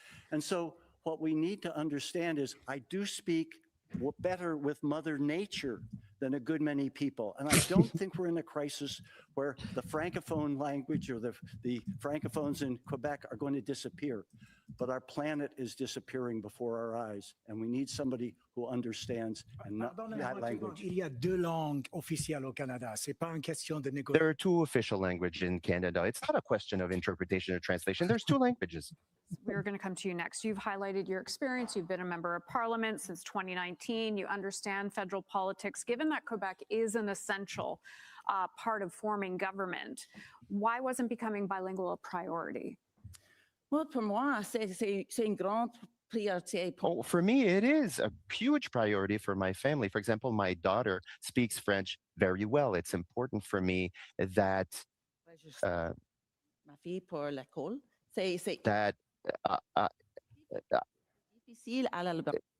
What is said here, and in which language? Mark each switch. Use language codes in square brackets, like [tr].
[en] And so what we need to understand is I do speak better with Mother Nature than a good many people. And I don't think we're in a crisis where the Francophone language or the Francophones in Quebec are going to disappear. But our planet is disappearing before our eyes, and we need somebody who understands and not that language. [fr] Il y a deux langues officielles au Canada. C'est pas une question de négociation. [en] There are two official languages in Canada. It's not a question of interpretation or translation. There's two languages. We're going to come to you next. You've highlighted your experience. You've been a member of parliament since 2019. You understand federal politics. Given that Quebec is an essential part of forming government, why wasn't becoming bilingual a priority? [fr] Well, pour moi, c'est une grande priorité. [en] Oh, for me, it is a huge priority for my family. For example, my daughter speaks French very well. It's important for me that [fr] Ma fille pour l'école. [en] that [fr] Difficile à l'Alberta.